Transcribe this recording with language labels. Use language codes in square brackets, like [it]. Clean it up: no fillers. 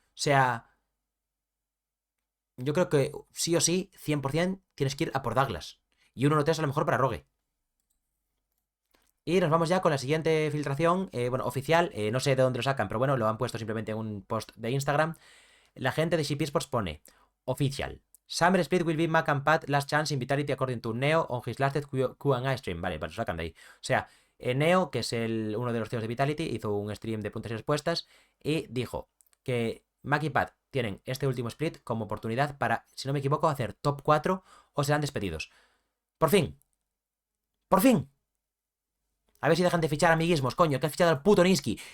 [es] O sea, yo creo que sí o sí, 100% tienes que ir a por Douglas. Y 1-3 a lo mejor para Rogue. Y nos vamos ya con la siguiente filtración, bueno, oficial, no sé de dónde lo sacan, pero bueno, lo han puesto simplemente en un post de Instagram. La gente de CP Sports pone, oficial, [en] Summer Split will be Mac and Pat last chance in Vitality according to Neo on his last Q&A stream. [es] Vale, pues lo sacan de ahí. O sea, Neo, que es uno de los tíos de Vitality, hizo un stream de preguntas y respuestas y dijo que Mac y Pat tienen este último split como oportunidad para, si no me equivoco, hacer top 4 o serán despedidos. Por fin. Por fin. A ver si dejan de fichar amiguismos, coño, que han fichado al puto Niski.